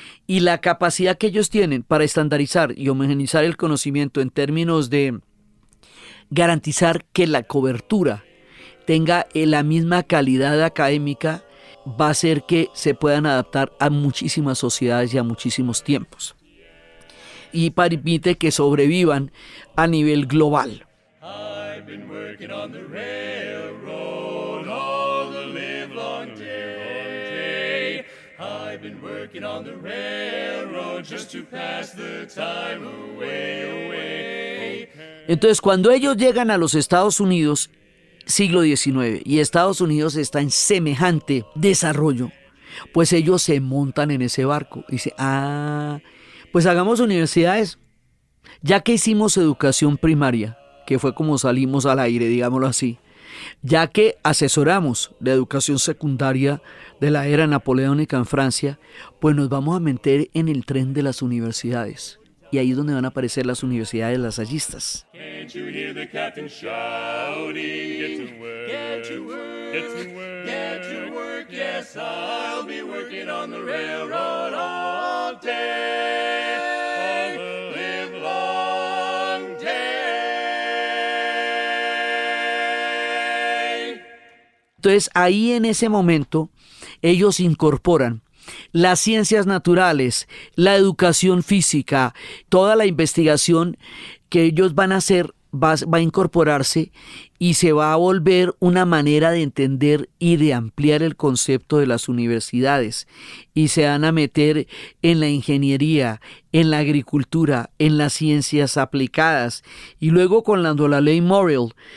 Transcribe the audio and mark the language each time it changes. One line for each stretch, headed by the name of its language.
Spanish: Y la capacidad que ellos tienen para estandarizar y homogeneizar el conocimiento en términos de garantizar que la cobertura tenga la misma calidad académica va a hacer que se puedan adaptar a muchísimas sociedades y a muchísimos tiempos. Y permite que sobrevivan a nivel global.
English: I've been working on the railroad all the livelong day. I've been working on the railroad just to pass the time away.
Spanish: Entonces, cuando ellos llegan a los Estados Unidos, siglo XIX, y Estados Unidos está en semejante desarrollo, pues ellos se montan en ese barco y dicen, pues hagamos universidades, ya que hicimos educación primaria, que fue como salimos al aire, digámoslo así, ya que asesoramos la educación secundaria de la era napoleónica en Francia, pues nos vamos a meter en el tren de las universidades. Y ahí es donde van a aparecer las universidades lasallistas.
English: Can't you hear the captain shouting? Get to work, get to work, get to work, get to work. Yes, I'll be working on the railroad all day, all the livelong day.
Spanish: Entonces, ahí en ese momento, ellos incorporan las ciencias naturales, la educación física, toda la investigación que ellos van a hacer va a incorporarse y se va a volver una manera de entender y de ampliar el concepto de las universidades, y se van a meter en la ingeniería, en la agricultura, en las ciencias aplicadas, y luego cuando la ley Morrill